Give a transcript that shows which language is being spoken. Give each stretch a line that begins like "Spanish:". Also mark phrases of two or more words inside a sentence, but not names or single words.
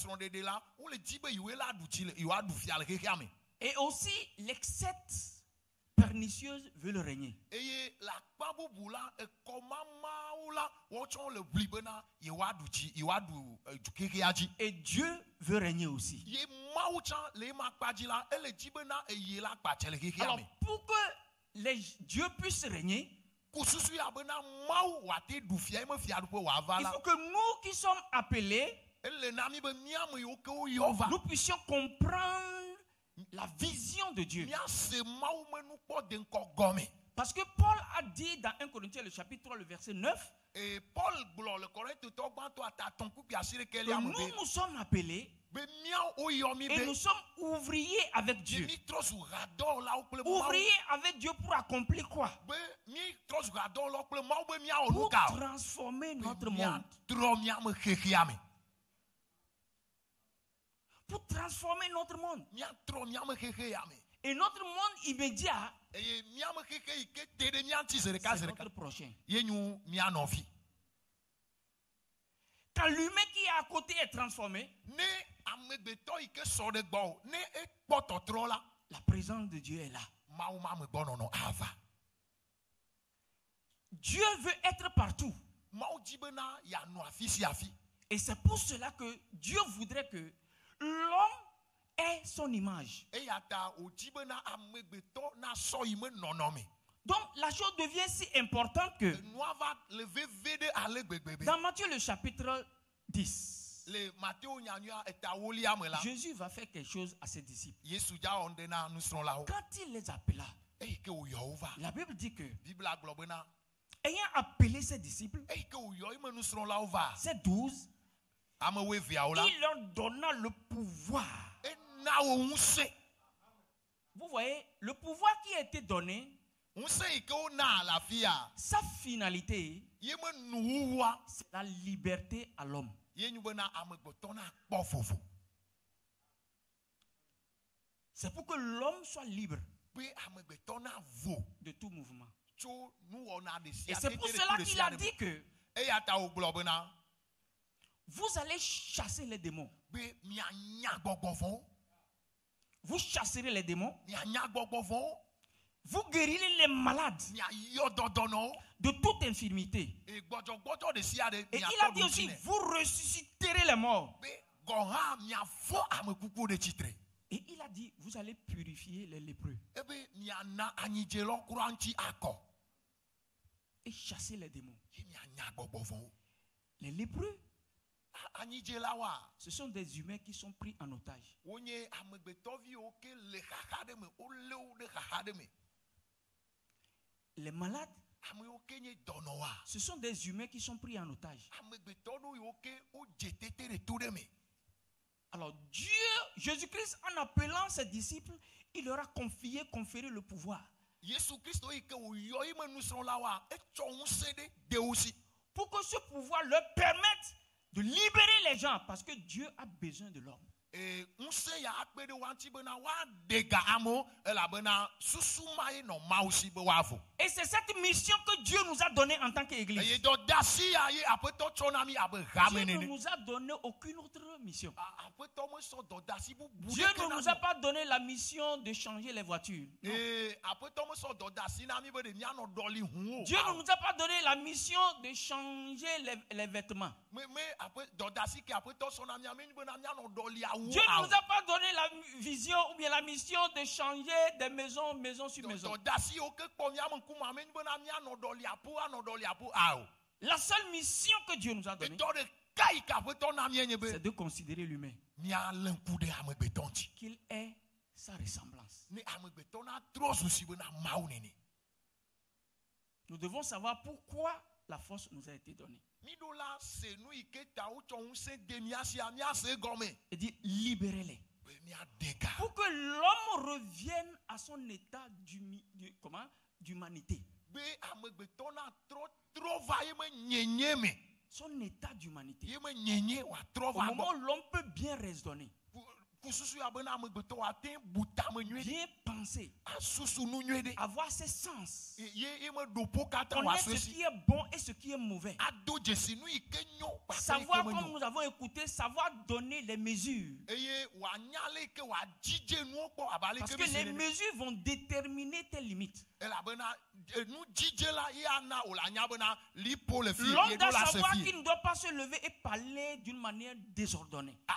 French: Et aussi, les sectes pernicieuse veulent régner.
Ewe: eye la kpa bubu la ekɔma mawu la wɔtsɔ le bli bena yewoaɖu dzi yewoaɖu dukekea dzi.
French: Et Dieu veut régner aussi.
Ewe: Ye mawu tsã le ema kpa dzi la ele dzi bena eye la kpatsɛ le kekea
French: Alors
Ewe: me.
French: pour que Dieu puisse régner,
Ewe: Kususu ya bena mawu wate ɖu fia eme fiaɖuƒe wòava
French: il
Ewe: la.
French: faut que nous qui sommes appelés,
Ewe: Ele na mi be míame yiwo ke woyɔ va.
French: nous puissions comprendre la vision de Dieu.
Ewe: Míase mawu me nukpɔ de ŋkɔ gɔme.
French: Parce que Paul a dit dans 1 Corinthiens, le chapitre 3, le verset 9,
Ewe: Et Paul gblɔ le Korintotɔ gbãtɔ atatɔ̃ kpukpi asiɖeke
French: que
Ewe: lia me
French: nous sommes appelés
Ewe: be míawo woyɔ mi
French: et
Ewe: be
French: nous sommes ouvriers avec Dieu.
Ewe: mi trɔ su hadɔwɔlawo kple mawu.
French: Ouvriers avec Dieu pour accomplir quoi?
Ewe: Be mi trɔ su hadɔwɔlawo kple mawu be míawɔ nu
French: Pour
Ewe: ka o.
French: transformer notre
Ewe: Be
French: monde.
Ewe: míatrɔ míame xexea me.
French: Pour transformer notre monde.
Ewe: Míatrɔ míame xexea me.
French: Et notre monde immédiat,
Ewe: Eye míame xexe yi ke te ɖe mía ŋuti zi ɖeka
French: c'est
Ewe: zi
French: notre
Ewe: ɖeka.
French: prochain.
Ewe: Ye nyu mía nɔvi.
French: Quand l'humain qui est à côté est transformé,
Ewe: Ne amegbetɔ yi ke sɔ ɖe gbɔ o, ne ekpɔ tɔtrɔ la,
French: la présence de Dieu est là.
Ewe: mawu ma me gbɔnɔnɔ ava.
French: Dieu veut être partout.
Ewe: Mawu dzi bena yeanɔ afi sia afi.
French: Et c'est pour cela que Dieu voudrait que l'homme ait son image.
Ewe: Eya ta wòdzi bena amegbetɔ nasɔ yi me nɔnɔme.
French: Donc la chose devient si importante que
Ewe: Nua va le veve ɖe ale gbegbe be.
French: dans Matthieu le chapitre 10,
Ewe: Le Matteo nyanyua etawolia me la.
French: Jésus va faire quelque chose à ses disciples.
Ewe: Yesu dza wɔ ŋɖe na nusrɔ̃lawo.
French: Quand il les appela,
Ewe: Eyi ke wòyɔ wo va.
French: la Bible dit que,
Ewe: Bibla gblɔ bena
French: ayant appelé ses disciples,
Ewe: eyi ke wòyɔ eme nusrɔ̃lawo va.
French: ces 12,
Ewe: Ame woeveawo la.
French: il leur donna le pouvoir.
Ewe: Ena wo ŋusẽ.
French: Vous voyez, le pouvoir qui a été donné,
Ewe: Ŋusẽ yi ke wona le afia.
French: sa finalité,
Ewe: Ye me nuwuwua.
French: c'est la liberté à l'homme.
Ewe: Ye nyu bena amegbetɔ na kpɔ vovo.
French: C'est pour que l'homme soit libre
Ewe: Be amegbetɔ na vo
French: de tout mouvement.
Ewe: tso nuwɔna ɖe
French: Et
Ewe: sia
French: c'est
Ewe: tete
French: pour
Ewe: ɖe
French: cela
Ewe: ku ɖe
French: qu'il
Ewe: sia
French: a
Ewe: ɖe me.
French: dit que
Ewe: Eya ta wògblɔ bena
French: vous allez chasser les démons.
Ewe: be mianya gbɔgbɔ vɔ̃wo.
French: Vous chasserez les démons.
Ewe: Mianya gbɔgbɔ vɔ̃wo.
French: Vous guérirez les malades
Ewe: Miayɔ dɔdɔnɔwo.
French: de toute infirmité.
Ewe: Gbɔdzɔgbɔdzɔ ɖe sia ɖe
French: Et il a
Ewe: miakpɔ
French: dit aussi,
Ewe: ɖusi nɛ.
French: vous ressusciterez les morts.
Ewe: Be gɔ hã miafɔ ame kuku ɖe tsitre.
French: Et il a dit, vous allez purifier les lépreux
Ewe: Ebe miana anyidzelɔ kura ŋuti akɔ.
French: et chasser les démons.
Ewe: Ye mianya gbɔgbɔ vɔ̃wo.
French: Les lépreux,
Ewe: Anyidzelawoa,
French: ce sont des humains qui sont pris en otage.
Ewe: wonye amegbetɔviwo ke le xaxa ɖe me. Wolé wo ɖe xaxa ɖe me.
French: Les malades,
Ewe: Ame yiwo ke nye dɔnɔwoa,
French: ce sont des humains qui sont pris en otage.
Ewe: amegbetɔ ɖewo yiwo ke wodze tete ɖe to ɖe me.
French: Alors Dieu, Jésus-Christ, en appelant ses disciples, il leur a conféré le pouvoir.
Ewe: Yesu Kristo yi ke wòyɔ yi me nusrɔ̃lawoa, etsɔ ŋusẽ ɖe de wo si.
French: Pour que ce pouvoir leur permette de libérer les gens, parce que Dieu a besoin de l'homme.
Ewe: Ŋusẽ ya akpe ɖe woa ŋuti bena woaɖe ga amewo elabena susu ma ye nɔ Mawu si be woavo.
French: Et c'est cette mission que Dieu nous a donnée en tant qu'Église.
Ewe: Eye dɔdeasi ya ye aƒetɔ tsɔ na mi abe hame
French: Dieu ne
Ewe: nene.
French: nous a donné aucune autre mission.
Ewe: Aƒetɔ mesɔ dɔdeasi bubu
French: Dieu
Ewe: ɖeke
French: ne
Ewe: na
French: nous
Ewe: mi
French: a
Ewe: o.
French: pas donné la mission de changer les voitures. Non.
Ewe: Aƒetɔ mesɔ dɔdeasi na mi be ɖe mianɔ ɖɔli hu o.
French: Dieu ne nous a pas donné la mission de changer les vêtements.
Ewe: Me dɔdeasi ke aƒetɔ sɔ na mia menye bena mianɔ ɖɔli awu
French: Dieu ne nous a pas donné la vision ou bien la mission de changer des maisons, maison sur maison.
Ewe: dɔdeasi yiwo ke kpɔ miame ŋkume menye bena mianɔ ɖɔli aƒu ao.
French: La seule mission que Dieu nous a donnée,
Ewe: Etɔ ɖeka yi ke aƒetɔ na mie nye be
French: c'est de considérer l'humain,
Ewe: mialé ŋku ɖe amegbetɔ ŋuti.
French: qu'il ait sa ressemblance.
Ewe: Ne amegbetɔ na trɔ zu si bena Mawu nene.
French: Nous devons savoir pourquoi la force nous a été donnée.
Ewe: Mi ɖo la se nu yi ke ta wotsɔ ŋusẽ de mia sia miase egɔme.
French: Il dit libérez-les.
Ewe: Be miaɖe ga.
French: Pour que l'homme revienne à son état d'humanité.
Ewe: Be amegbetɔ na trɔ va ye me nyenye me.
French: Son état d'humanité.
Ewe: Ye me nyenye wòatrɔ
French: Au
Ewe: va
French: moment
Ewe: gbɔ.
French: où l'homme peut bien raisonner,
Ewe: Kususu ya bena amegbetɔ wòate butame nyuie ɖe.
French: bien penser,
Ewe: Asusu nu nyuie ɖe.
French: avoir ses sens,
Ewe: Ye me ɖoƒo katã
French: connaître
Ewe: wòasue
French: ce
Ewe: si.
French: qui est bon et ce qui est mauvais.
Ewe: Ado dzesi nu yi ke nyo
French: savoir, comme nous avons écouté, savoir donner les mesures. Parce que les mesures vont déterminer tes limites. L'homme doit savoir qu'il ne doit pas se lever et parler d'une manière désordonnée.